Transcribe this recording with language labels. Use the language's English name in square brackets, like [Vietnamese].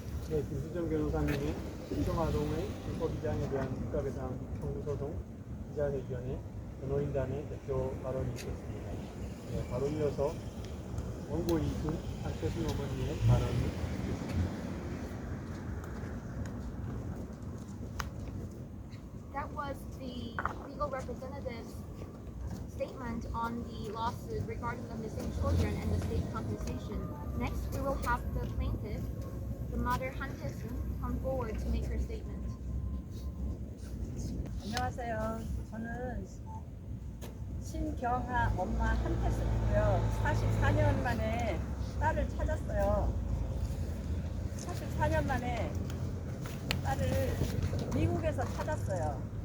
[Korean] 네, 김수정 변호사님이 신종아동의 불법 입양에 대한 국가배상 청구소송 기자회견에 변호인단의 대표 발언이 있었습니다. 네, 바로 이어서 원고 이순 한태순 어머니의 발언이 있습니다. [English] That was the legal representative's statement on the lawsuit regarding the missing children and the state compensation. Next, we will have the plaintiff, the mother Han Tae-soon, come forward to make her statement. [Korean] 안녕하세요. 저는 신경하 엄마 한태순이고요. 44년 만에 딸을 찾았어요. 44년 만에 딸을 미국에서 찾았어요.